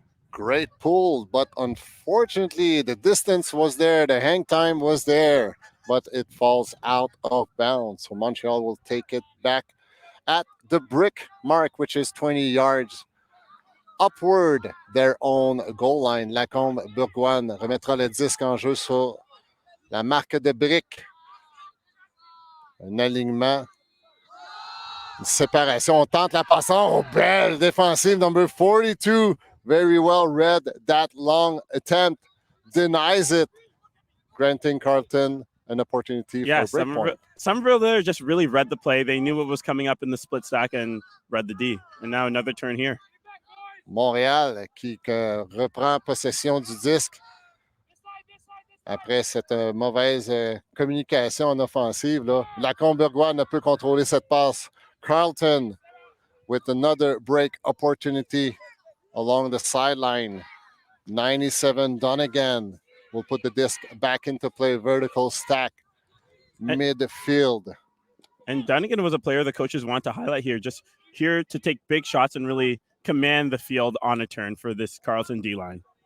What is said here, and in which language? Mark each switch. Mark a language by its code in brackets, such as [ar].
[en] Great pull, but unfortunately the distance was there, the hang time was there, but it falls out of bounds. So Montreal will take it back at the brick mark, which is 20 yards upward their own goal line. [fr] Lacombe Bourgoine remettra le disque en jeu sur la marque de brique. Un alignement, une séparation. On tente la passante. Oh, belle défensive, number 42. [en] Very well read that long attempt. Denies it, granting Carleton an opportunity for a break point. Somerville there just really read the play. They knew what was coming up in the split stack and read the D. And now another turn here. [fr] Montréal qui reprend possession du disque après cette mauvaise communication en offensive. Lacombe Bourgoine ne peut contrôler cette passe. [en] Carleton with another break opportunity along the sideline. 97 Donegan will put the disc back into play. Vertical stack, midfield. And Donegan was a player the coaches want to highlight here, just here to take big shots and really command the field on a turn for this Carleton D-line.